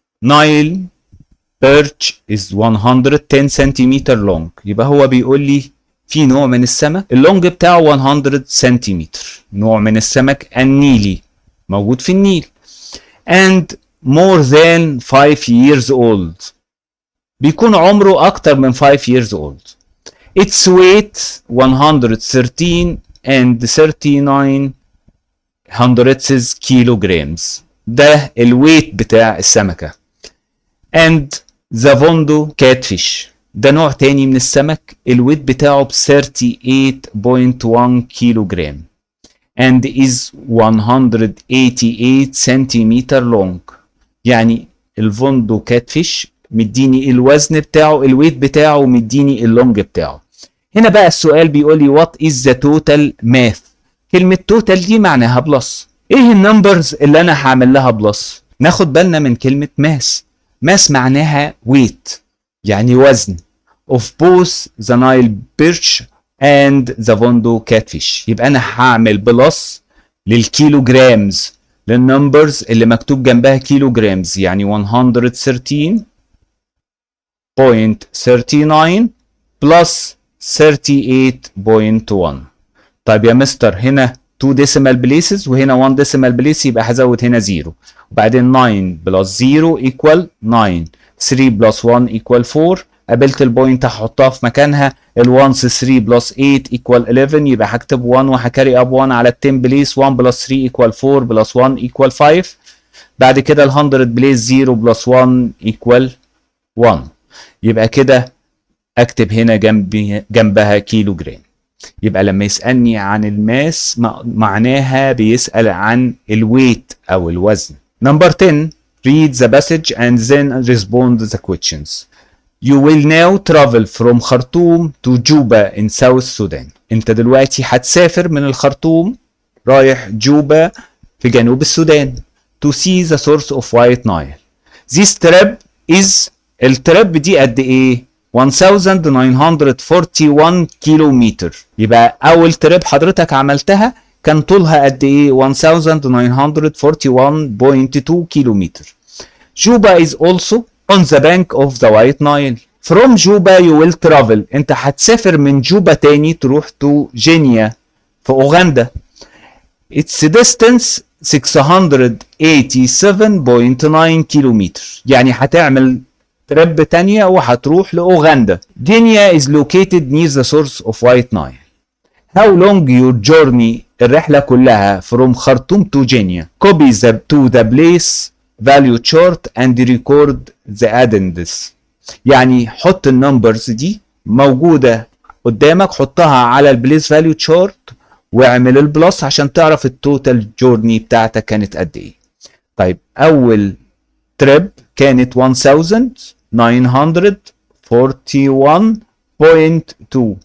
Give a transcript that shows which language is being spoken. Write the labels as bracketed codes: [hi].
[en] Nile perch is 110 centimeter long. [ar] يبقى هو بيقول لي في نوع من السمك اللونج بتاعه 100 سنتيمتر، نوع من السمك النيلي موجود في النيل. [en] And more than 5 years old. [ar] بيكون عمره أكتر من 5 years old. [en] Its weight 113 and 39 hundredths kilograms. [ar] ده الويت بتاع السمكة. And the Vondo catfish. ده نوع تاني من السمك الويت بتاعه ب 38.1 كيلو جرام and is 188 سنتيمتر لونج. يعني الفوندو كاتفيش مديني الوزن بتاعه، الويت بتاعه، مديني اللونج بتاعه. هنا بقى السؤال بيقول لي what is the total math. كلمة total دي معناها بلس. ايه النمبرز اللي انا هعمل لها بلس؟ ناخد بالنا من كلمة ماس. ماس معناها weight، يعني وزن of both the Nile perch and the Vondo catfish. يبقى انا هعمل بلس للكيلو جرامز، للنمبرز اللي مكتوب جنبها كيلو جرامز، يعني 113.39 بلس 38.1. طيب يا مستر هنا 2 decimal places وهنا 1 decimal place، يبقى هزود هنا 0 وبعدين 9 بلس 0 equal 9 3 بلس 1 equal 4. قابلت البوينت هحطها في مكانها. الوانس 3 بلس 8 equal 11، يبقى هكتب 1 وهكاري اب 1 على ال 10 بليس. 1 بلس 3 equal 4 بلس 1 equal 5. بعد كده ال 100 بليس 0 بلس 1 equal 1. يبقى كده اكتب هنا جنبها كيلو جرام. يبقى لما يسألني عن الماس معناها بيسأل عن الويت أو الوزن. [en] Number 10. Read the passage and then respond the questions. You will now travel from Khartoum to Juba in South Sudan. [ar] انت دلوقتي هتسافر من الخرطوم رايح جوبا في جنوب السودان. [en] To see the source of White Nile. [ar] This trip is الترب دي قد ايه؟ 1941 كيلومتر. يبقى اول تريب حضرتك عملتها كان طولها قد ايه؟ 1941.2 كيلومتر. Juba is also [en] on the bank of the White Nile. From Juba you will travel. [ar] انت هتسافر من جوبا تاني تروح to جينيا في اوغندا. [en] Its distance 687.9 kilometre. [ar] يعني هتعمل ترب تانية وهتروح لأوغندا. [en] Kenya is located near the source of White Nile. How long your journey? [ar] الرحلة كلها from خرطوم to Kenya. [en] Copy to the place value chart and record the addends. [ar] يعني حط النمبرز دي موجودة قدامك، حطها على البليس فاليو تشارت واعمل البلس عشان تعرف التوتال جورني بتاعتك كانت قد ايه. طيب اول تريب كانت 1941.2.